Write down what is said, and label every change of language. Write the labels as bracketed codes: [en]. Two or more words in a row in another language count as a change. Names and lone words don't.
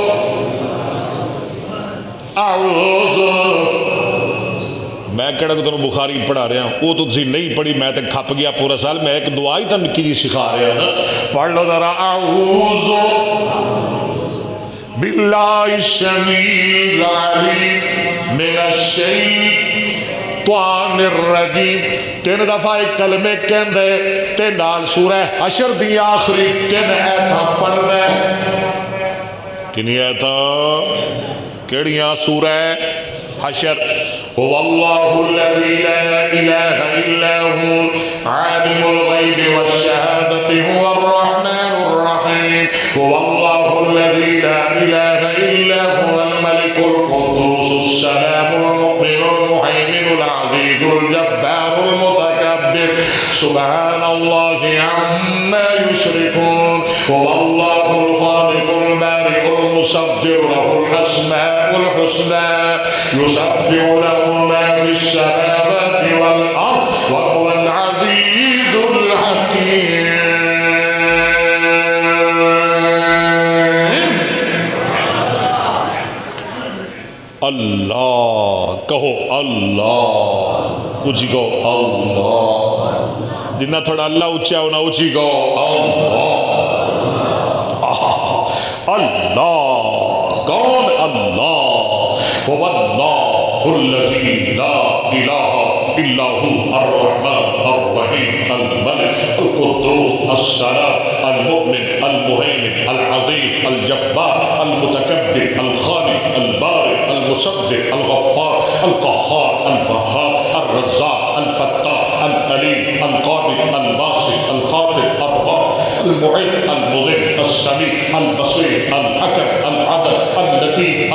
[pa] میں کہڑا تو بخاری پڑھا رہا ہوں وہ تو تسی نہیں پڑھی میں تک کھپ گیا پورا سال میں ایک دعا ہی تو نکی جی سکھا رہا ہوں نا پڑھ لو ذرا [ar] اعوذ باللہ السمیع العلیم من الشیطان الرجیم [pa] 3 دفعہ ایک کلمے کہندے تے نال سورہ حشر دی آخری 3 آیتاں پڑھ دے کنی آیتاں کیڑیاں [ar] سورہ حشر هو اللہ الذی لا الہ الا هو عالم الغیب والشہادة هو الرحمن الرحیم هو اللہ الذی لا الہ الا هو الملک القدوس السلام المؤمن المهيمن العزیز الجبار المتکبر سبحان اللہ عما یشرکون هو اللہ الخالق البارئ المصور له الاسماء الحسنى يسبح له ما في السماوات والارض وهو العزيز الحكيم [pa] اللہ کہو اللہ اونچی کہو اللہ جنہ تھوڑا اللہ اونچا ہونا اونچی کہو [ar] اللہ اللہ کون اللہ هو اللہ الذی لا الہ الا هو الرحمن الرحیم الملک القدوس السلام المؤمن المهيمن العظیم الجبار المتکبر الخالق البارئ المصدق الغفار القهار القهار الرزاق الفتاح العليم القادر الباسط الخافض الرافع المعز المذل السميع البصير الحكم العدل اللطيف